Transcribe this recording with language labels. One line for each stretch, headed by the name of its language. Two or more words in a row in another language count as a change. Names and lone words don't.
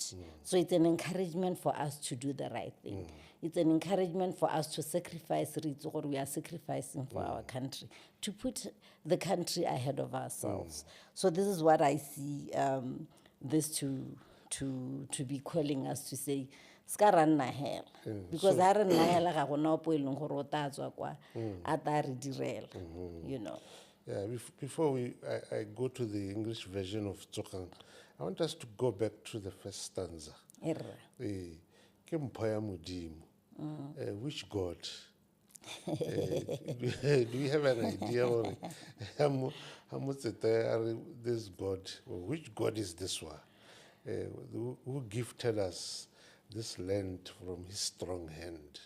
English: So it's an encouragement for us to do the right thing. It's an encouragement for us to sacrifice, or we are sacrificing for our country, to put the country ahead of ourselves. So this is what I see this to be calling us to say,
Tswana: ska ranna hela. Because ha re nna hela ga gona opo e leng gore o ta tswa kwa a ta re direla,
English: you know. Yeah, before I go to the English version of Tsokang, I want us to go back to the first stanza.
Tswana: Ke mpho ya Modimo.
English: Which God? Do you have an idea or this God? Or which God is this one? Who gifted us this land from his strong hand?